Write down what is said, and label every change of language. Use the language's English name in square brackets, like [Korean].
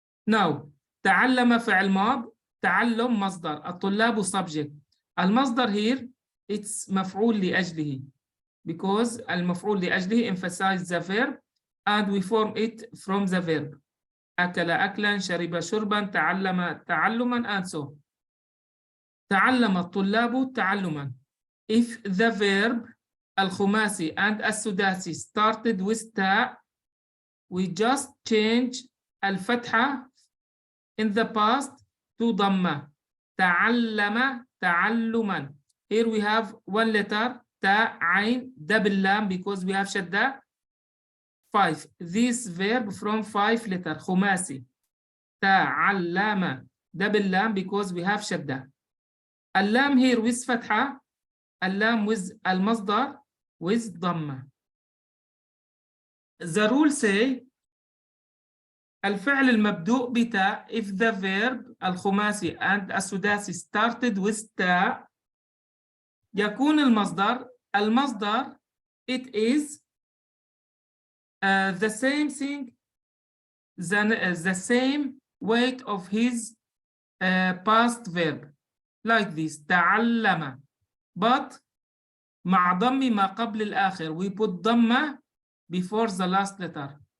[Arabic] Now تعلم فعل ماض، تعلم مصدر، الطلاب subject. [English] المصدر here it's مفعول لأجله, because المفعول لأجله emphasize the verb and we form it from the verb. [Arabic] أكل أكلا، شرب شربا، تعلم تعلما [English] and so. [Arabic] تعلم الطلاب تعلما. [English] If the verb الخماسي and السداسي started with ta, we just change الفتحة in the past to ضمة. [Arabic] تعلم تعلما. [English] Here we have one letter ta, ain, double lam, because we have shadda. 5. This verb from 5 letter khumasi. Ta'allama, double lam, because we have shadda. [Arabic] اللام [English] here with [Arabic] فتحة. اللام with المصدر with ضمة. [English] The rule say [Arabic] الفعل المبدوء بتاء [English] if the verb الخماسي and السداسي started with [Arabic] تاء يكون المصدر [English] it is the same thing, the same weight of his past verb like this تعلم, but [Arabic] مع ضم ما قبل الآخر [English] we put ضمة before the last letter.